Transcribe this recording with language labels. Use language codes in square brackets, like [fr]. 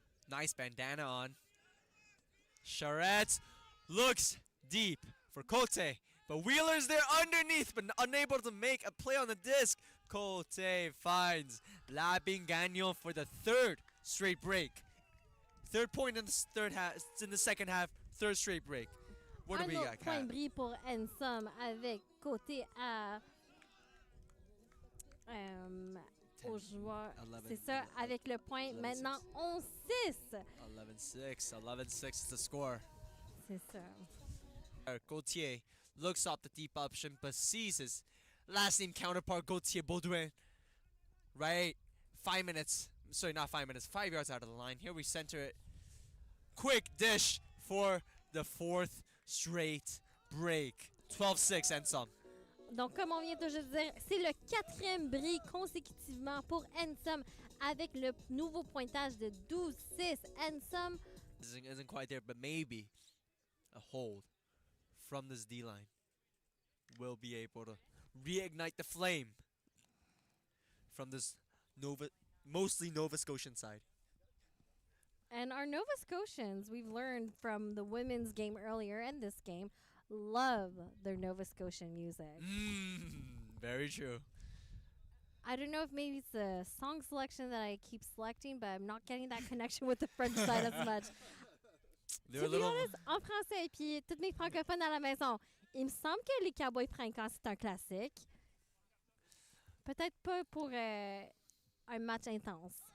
[en] Nice bandana on. Charette looks deep for Cote. But Wheeler's there underneath, but unable to make a play on the disc. Cote finds Labingano for the third straight break. Third point in the second half, third straight break. What do we got, [fr] point bris pour NSOM avec côté à aux joueurs. C'est ça, avec le point maintenant 11-6. [en] 11-6. 11-6 is the score. [fr] C'est ça. [en] Gauthier looks up the deep option, but sees his last name counterpart, Gauthier Baudouin. Right? 5 minutes. Sorry, not 5 minutes. 5 yards out of the line. Here we center it. Quick dish for the fourth straight break. 12-6 NSOM. [fr] Donc, comme on vient de juste dire, c'est le 4e bris consécutivement pour NSOM avec le nouveau pointage de 12-6. [en] NSOM isn't quite there, but maybe a hold from this D-line will be able to reignite the flame from this mostly Nova Scotian side. And our Nova Scotians, we've learned from the women's game earlier and this game, love their Nova Scotian music. Very true. I don't know if maybe it's the song selection that I keep selecting, but I'm not getting that connection with the French side as much. To be honest, [fr] en français, et puis toutes mes francophones à la maison, il me semble que les Cowboys fringants, c'est un classique. Peut-être pas pour un match intense.